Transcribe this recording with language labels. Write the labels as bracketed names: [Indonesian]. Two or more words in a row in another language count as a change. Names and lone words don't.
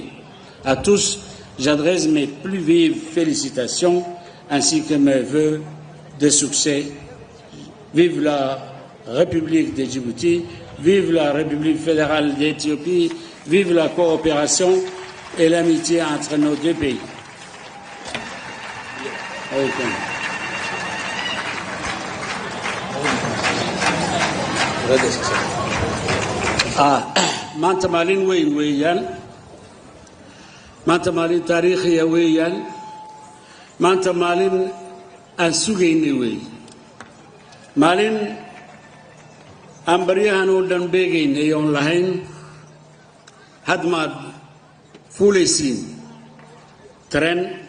[French] À tous, j'adresse mes plus vives félicitations ainsi que mes vœux de succès. Vive la République de Djibouti, vive la République fédérale d'Éthiopie, vive la coopération et l'amitié entre nos deux pays. Ah. [Somali] maanta maalin weyn weeyaan maanta maalin taariikhiya weeyaan maanta maalin aan sugaynay weey maalin aan baryahan oo dhan beegaynay oon lahayn had maad fuulaysiin tareen